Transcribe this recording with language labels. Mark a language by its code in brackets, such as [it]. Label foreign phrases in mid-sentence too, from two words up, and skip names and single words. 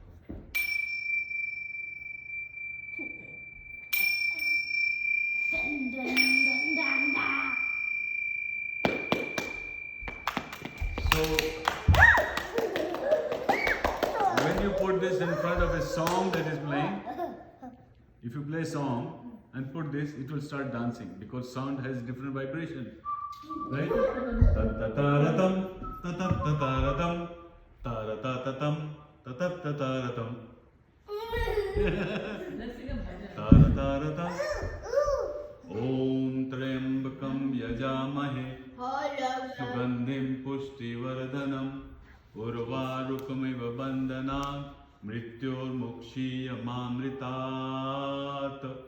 [en] So, when you put this in front of a song that is playing, if you play a song and put this, it will start dancing because sound has different vibration. Right? Ta-ta-ta-ra-tam, ta-ta-ta-ta-ra-tam, ta-ra-ta-ta-tam, ta-ta-ta-ta-ra-tam. Ta-ra-ta-ra-tam. [sa] ॐ त्र्यम्बकं यजामहे सुगन्धिं पुष्टिवर्धनम् उर्वारुकमिव बन्धनान् मृत्योर्मुक्षीय मामृतात्.